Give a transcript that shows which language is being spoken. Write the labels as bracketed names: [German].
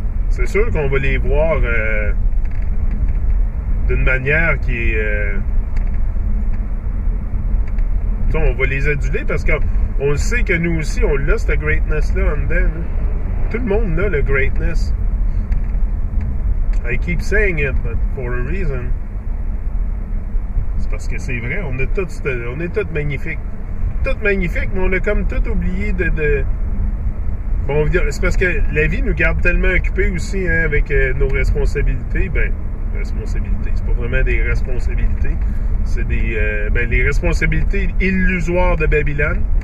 [French] C'est sûr qu'on va les voir d'une manière qui est... on va les aduler parce qu'on le sait que nous aussi, on l'a, cette greatness-là, en dedans. Là. Tout le monde a le greatness. [English] I keep saying it, but for a reason. [French] C'est parce que c'est vrai, on est tous magnifiques. Tout magnifiques, mais on a comme tout oublié de... Bon, c'est parce que la vie nous garde tellement occupés aussi, hein, avec nos responsabilités. Responsabilités, c'est pas vraiment des responsabilités. C'est les responsabilités illusoires de Babylone.